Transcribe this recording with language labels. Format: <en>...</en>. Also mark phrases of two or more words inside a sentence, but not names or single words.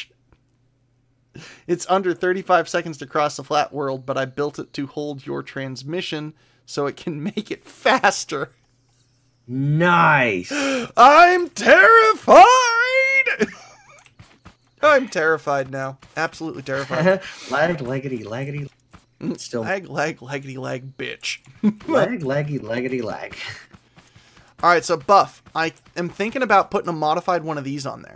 <en>It's under 35 seconds to cross the flat world, but I built it to hold your transmission so it can make it faster. Nice. I'm terrified! I'm terrified now. Absolutely terrified. Lag, laggity, laggity. Still. Lag, laggity, lag, bitch. Lag, laggy, laggity, lag. Alright, so Buff, I am thinking about putting a modified one of these on there.</en>